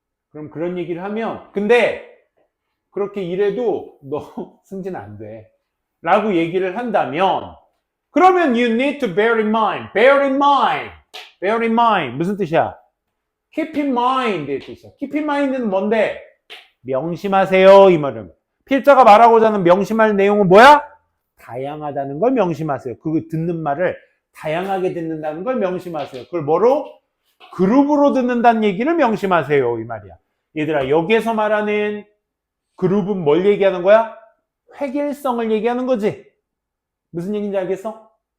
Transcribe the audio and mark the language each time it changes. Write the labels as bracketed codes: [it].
[ko] 그럼 그런 얘기를 하면, 근데 그렇게 일해도 너 승진 안 돼 라고 얘기를 한다면, 그러면 [en] you need to bear in mind. bear in mind. bear in mind. [ko] 무슨 뜻이야? [en] keep in mind [ko] 의 뜻이야. [en] keep in mind [ko] 는 뭔데? 명심하세요, 이 말은. 필자가 말하고자 하는 명심할 내용은 뭐야? 다양하다는 걸 명심하세요. 그 듣는 말을 다양하게 듣는다는 걸 명심하세요. 그걸 뭐로? 그룹으로 듣는다는 얘기를 명심하세요, 이 말이야. 얘들아, 여기에서 말하는 그룹은 뭘 얘기하는 거야? 획일성을 얘기하는 거지. 무슨 얘기인지 알겠어?